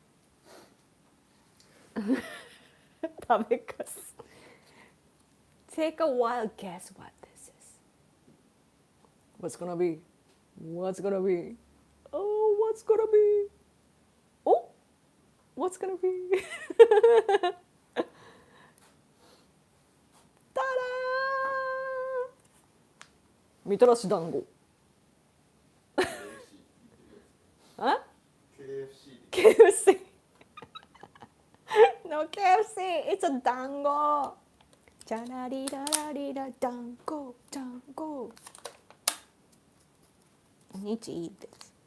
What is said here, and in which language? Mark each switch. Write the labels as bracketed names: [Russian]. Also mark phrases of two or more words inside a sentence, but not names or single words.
[English] Take a wild guess what this is. What's gonna be? What's gonna be? Oh, what's gonna be? Oh, what's gonna be? Ta-da! [Japanese] みたらし団子。Huh? [English] KFC. No KFC. It's a dango. Dango, dango. I need to eat this.